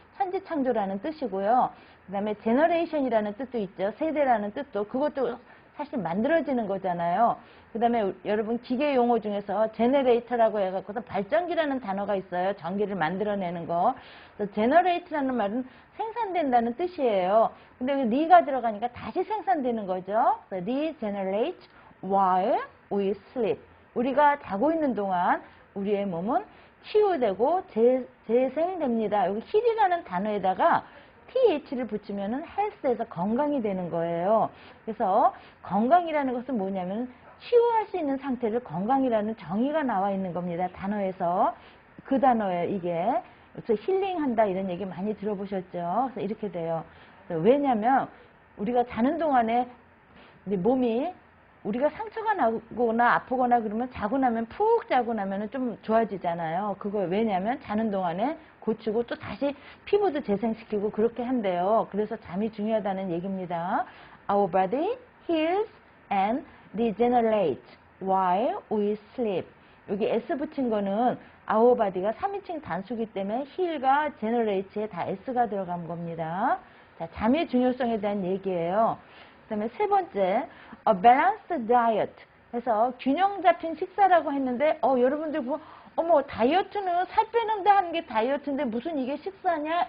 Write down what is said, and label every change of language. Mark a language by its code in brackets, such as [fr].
[ko] 천지창조라는 뜻이고요. 그 다음에 generation이라는 뜻도 있죠. 세대라는 뜻도. 그것도 사실 만들어지는 거잖아요. 그 다음에 여러분 기계 용어 중에서 제너레이터라고 해갖고서 발전기라는 단어가 있어요. 전기를 만들어내는 거. 그래서 제너레이트라는 말은 생산된다는 뜻이에요. 근데 re가 들어가니까 다시 생산되는 거죠. 그래서 [en] regenerate while we sleep. [ko] 우리가 자고 있는 동안 우리의 몸은 치유되고 재생됩니다. 여기 heal이라는 단어에다가 th를 붙이면은 health에서 건강이 되는 거예요. 그래서 건강이라는 것은 뭐냐면 치유할 수 있는 상태를 건강이라는 정의가 나와 있는 겁니다. 단어에서. 그 단어예요, 이게. 그래서 힐링한다 이런 얘기 많이 들어보셨죠? 그래서 이렇게 돼요. 왜냐면 우리가 자는 동안에 몸이 우리가 상처가 나거나 아프거나 그러면 자고 나면 푹 자고 나면 좀 좋아지잖아요. 그거 왜냐면 자는 동안에 고치고 또 다시 피부도 재생시키고 그렇게 한대요. 그래서 잠이 중요하다는 얘기입니다. [en] Our body heals and regenerates while we sleep. [ko] 여기 S 붙인 거는 [en] our body [ko] 가 3인칭 단수기 때문에 heal과 generate에 다 S가 들어간 겁니다. 자, 잠의 중요성에 대한 얘기예요. 그 다음에 세 번째, [en] a balanced diet. [ko] 해서 균형 잡힌 식사라고 했는데, 여러분들 보면, 어머, 다이어트는 살 빼는데 하는 게 다이어트인데 무슨 이게 식사냐?